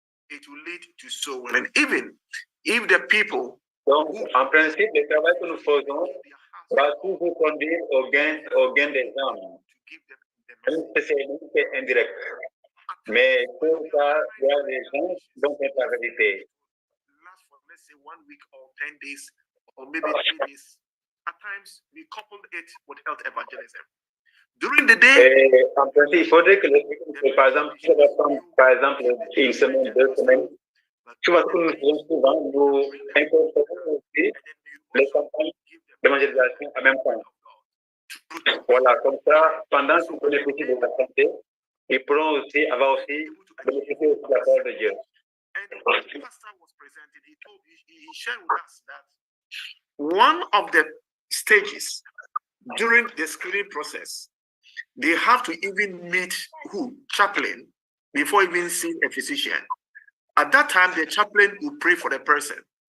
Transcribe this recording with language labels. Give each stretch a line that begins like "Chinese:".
English: It will lead to soul winning, even if the people.
French: Donc, en principe, le travail que nous faisons va toujours conduire au gain des âmes. C'est indirect. Mais pour ça, il y a des gens qui vont être la vérité.
English: Let's say 1 week or 10 days or maybe 2 days. At times, we coupled it with health evangelism. During the day,
French: en principe, il faudrait que par exemple, si ça va prendre, par exemple, une semaine, 2 semaines, souvent, nous incorporons aussi les campagnes d'évangélisation en même temps. Voilà, comme ça, pendant qu'ils bénéficient de la santé, ils pourront aussi avoir aussi bénéficié aussi de la parole de Dieu.
English: And when the pastor was presented, he shared with us that one of the stages during the screening process, they have to even meet chaplain, before even seeing a physician. At that time, the chaplain will pray for the person.